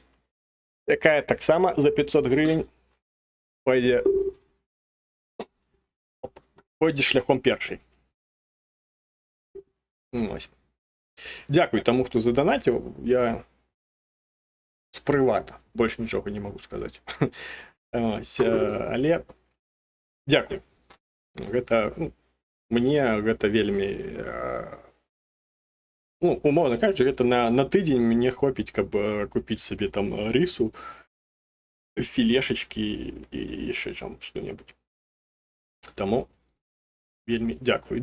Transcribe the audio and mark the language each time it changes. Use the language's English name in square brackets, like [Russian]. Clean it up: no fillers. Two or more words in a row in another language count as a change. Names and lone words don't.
[Ukrainian] Яка так само за 500 гривень пойде шляхом перший. Ось. Дякую тому, хто задонатив. Я з привата. Більше нічого не можу сказати. Ось. Але дякую. [Belarusian] Гэта, ну, мне гэта вельмі, ну, умоўна кажучы, гэта на тыдзень мне хопіць, каб купіць сабе там рису, філешачкі і яшчэ там што-небудзь. Таму вельмі дзякую.